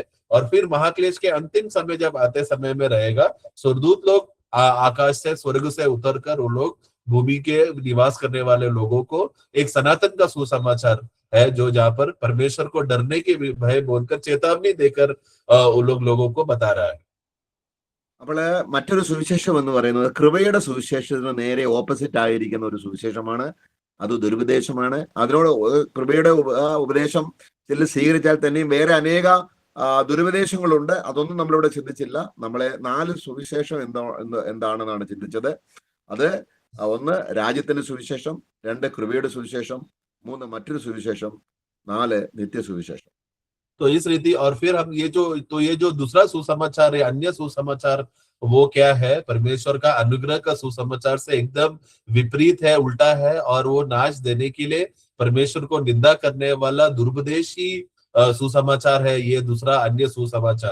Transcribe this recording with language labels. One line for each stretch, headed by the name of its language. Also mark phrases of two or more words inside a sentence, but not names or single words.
Hindi: और फिर महाक्लेश के अंतिम समय जब आते समय में रहेगा, स्वर्गदूत लोग आकाश से, स्वर्ग से उतरकर वो लोग भूमि के निवास करने वाले लोगों को एक सनातन का सुसमाचार है, जो जहाँ पर परमेश्वर को डरने के भय बोलकर, चेतावनी देकर वो लोगों को बता रहा है।
Malayalam: അപ്പോൾ മറ്റൊരു സുവിശേഷം എന്ന് പറയുന്നത് കൃപയുടെ സുവിശേഷത്തിന് നേരെ ഓപ്പോസിറ്റ് ആയിരിക്കുന്ന ഒരു സുവിശേഷമാണ്. അത് ദുരുപദേശമാണ്. അതിനോട് കൃപയുടെ ഉപദേശം ചില സ്വീകരിച്ചാൽ തന്നെയും വേറെ അനേക ദുരുപദേശങ്ങളുണ്ട്. അതൊന്നും നമ്മളിവിടെ ചിന്തിച്ചില്ല. നമ്മളെ 4 സുവിശേഷം എന്താണെന്നാണ് ചിന്തിച്ചത്. അത് 1 രാജ്യത്തിന്റെ സുവിശേഷം, 2 കൃപയുടെ സുവിശേഷം, 3 മറ്റൊരു സുവിശേഷം, 4 നിത്യസുവിശേഷം.
Hindi: तो इस रीति, और फिर हम ये जो दूसरा सुसमाचार है, अन्य सुसमाचार, वो क्या है? परमेश्वर का अनुग्रह का सुसमाचार से एकदम विपरीत है, उल्टा है, और वो नाश देने के लिए परमेश्वर को निंदा करने वाला दुरुपदेशी सुसमाचार है ये दूसरा अन्य सुसमाचार।